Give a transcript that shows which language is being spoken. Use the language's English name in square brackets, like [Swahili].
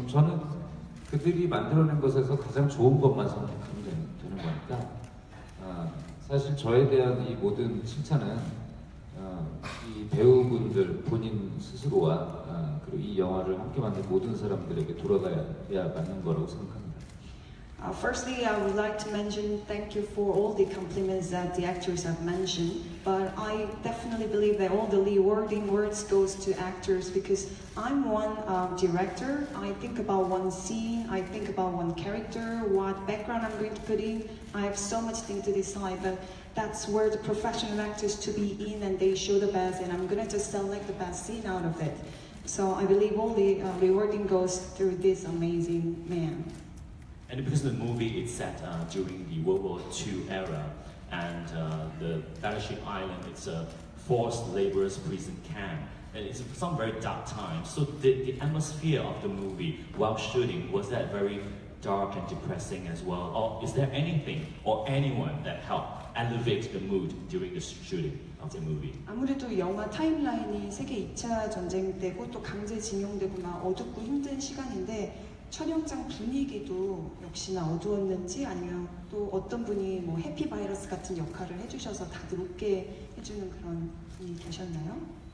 [Korean] 그럼 저는 그들이 만들어낸 것에서 가장 좋은 것만 선택하면 되는 거니까 사실 저에 대한 이 모든 칭찬은 이 배우분들 본인 스스로와 그리고 이 영화를 함께 만든 모든 사람들에게 돌아가야 맞는 거라고 생각합니다. [English] Firstly, I would like to mention thank you for all the compliments that the actors have mentioned. But I definitely believe that all the rewarding words goes to actors because I'm one director. I think about one scene, I think about one character, what background I'm going to put in. I have so much thing to decide, but that's where the professional actors to be in and they show the best, and I'm gonna just select the best scene out of it. So I believe all the rewarding goes through this amazing man. And because the movie is set during the World War II era, and the Battleship Island, it's a forced laborers prison camp, and it's some very dark times. So the atmosphere of the movie while shooting, was that very dark and depressing as well? Or is there anything or anyone that helped elevate the mood during the shooting of the movie? [Korean] 아무래도 영화 타임라인이 세계 2차 전쟁 때고 또 강제징용되고 막 어둡고 힘든 시간인데 촬영장 분위기도 역시나 어두웠는지 아니면 또 어떤 분이 뭐 해피바이러스 같은 역할을 해주셔서 다들 웃게 해주는 그런 분이 계셨나요?